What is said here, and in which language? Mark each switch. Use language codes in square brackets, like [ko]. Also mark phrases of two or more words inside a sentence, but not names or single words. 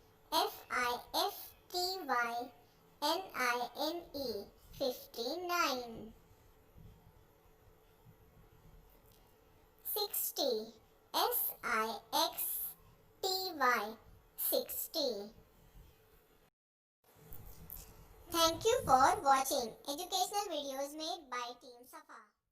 [en] F-I-F-T-Y-N-I-N-E 59. 60. S-I-X-T-Y 60. Thank you for watching educational videos made by Team SAFA.